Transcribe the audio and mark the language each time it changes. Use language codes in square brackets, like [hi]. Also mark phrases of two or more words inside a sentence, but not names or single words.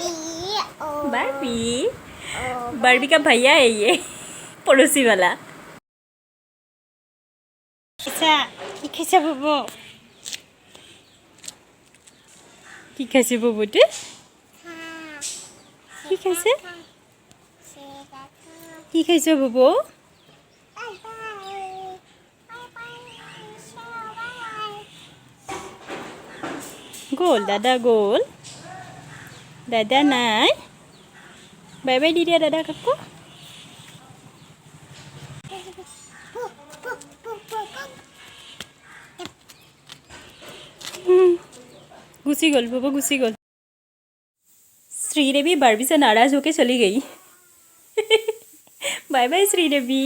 [hi] बारबी का भैया है ये, पड़ोसी वाला। कैसा बोबो, [as] কি খাইছে ববুতে, কি খাইছে, কি খাইছে ববু। গোল দাদা, গোল দাদা নাই, [en] bye bye [as] দি দিয়া দাদা কাকু। [hi] घुसी गोल बबू, घुसी गोल। श्रीदेवी बारबी से नाराज होके चली गई। [en] bye bye श्रीदेवी।